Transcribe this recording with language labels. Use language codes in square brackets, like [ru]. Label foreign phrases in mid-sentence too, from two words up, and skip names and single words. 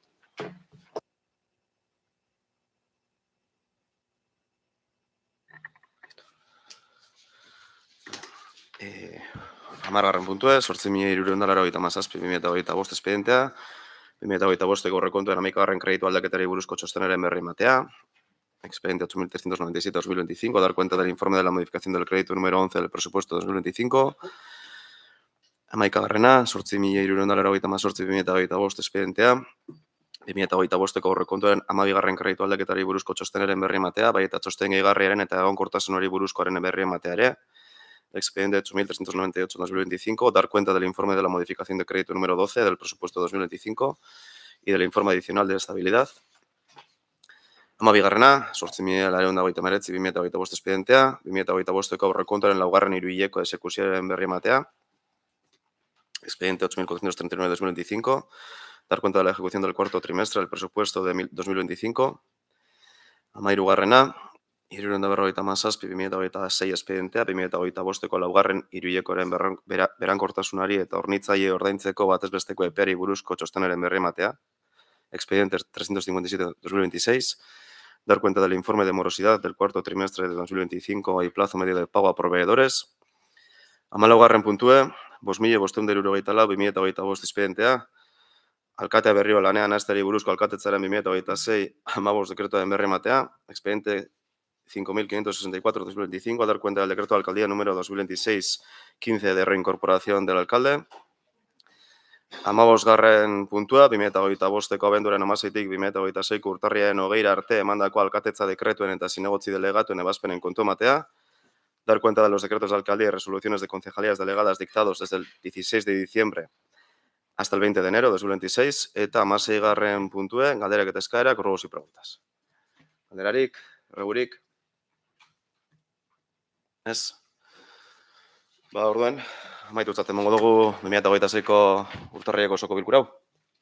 [eu] Hamargarren puntua, 8.387/2025 espedientea, 2025ko aurrekontuen 11. kreditu aldaketari buruzko txostenaren berri ematea, [es] expediente 8.397/2025, dar cuenta del informe de la modificación del crédito número 11 del presupuesto 2025, 11. [eu] 8.388/2025 espedientea, 2025ko aurrekontuen 12. kreditu aldaketari buruzko txostenaren berri ematea, bai eta txosten gehigarriaren eta egonkortasunari buruzkoaren berri ematea ere, [es] expediente 8.398/2025, dar cuenta del informe de la modificación de crédito número 12 del presupuesto 2025 y del informe adicional de estabilidad. [eu] 12. 8.989/2025 espedientea, 2025ko aurrekontuaren 2. hiruhileko exekuzioaren berri ematea, [es] expediente 8.439/2025, dar cuenta de la ejecución del cuarto trimestre del presupuesto de 2025. [eu] 13. 357/2026 espedientea, 2025ko 2. hiruhilekoaren berankortasunari eta hornitzaile ordaintzeko batezbesteko epeari buruzko txostenaren berri ematea, [es] expediente 357/2026, dar cuenta del informe de morosidad del cuarto trimestre de 2025 y plazo medio de pago a proveedores. [eu] 14. puntue, 5.574/2025 espedientea, alkatea berriro lanean hasteari buruzko alkatetzaren 2026-15 dekretuaren berri ematea, [es] expediente 5.564/2025, dar cuenta del decreto de alcaldía número 2026-15 de reincorporación del alcalde. [eu] 15. puntua, 2025ko abenduaren 16-tik 2026ko urtarriaren 20 arte emandako alkatetza dekretuen eta zinegotzi delegatuen ebazpenen kontu ematea, [es] dar cuenta de los decretos de alcaldía y resoluciones de concejalías delegadas dictados desde el 16 de diciembre hasta el 20 de enero de 2026, [eu] eta 16. puntue, galderak eta eskaerak, [es] ruegos y preguntas. [eu] Galderarik, erregurik? Ez? Ba, orduan, amaitutzat emango dugu 2026ko urtarrieko osoko bilkura hau.